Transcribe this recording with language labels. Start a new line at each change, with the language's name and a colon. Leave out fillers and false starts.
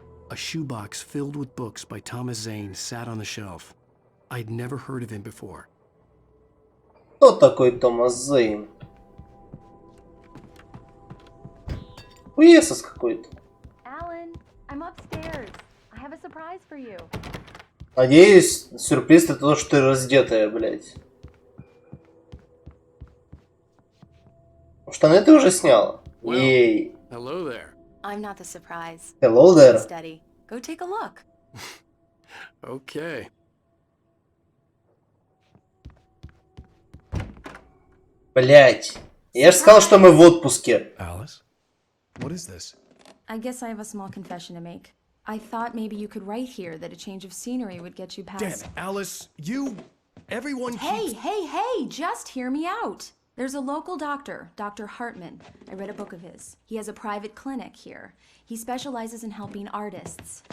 English: A shoebox filled with books by Thomas Zane sat on the shelf. I'd never heard of him before.
Russian: Кто такой Томас Зейн? Хуесос какой-то.
English: Alan, I'm upstairs. I have a surprise for you.
Russian: Надеюсь, сюрприз это то, что ты раздетая, блядь. Штаны ты уже сняла? Ей.
English: Hello there. I'm not the surprise. Hello there. Steady. Go take a look. Okay.
Russian: Блять. Я же сказал, что мы в отпуске.
English: Alice? What is this? I guess I have a small confession to make. I thought maybe you could write here that a change of scenery would get you past... Damn it, Alice, everyone keeps... Hey, just hear me out. There's a local doctor, Dr. Hartman. I read a book of his. He has a private clinic here. He specializes in helping artists.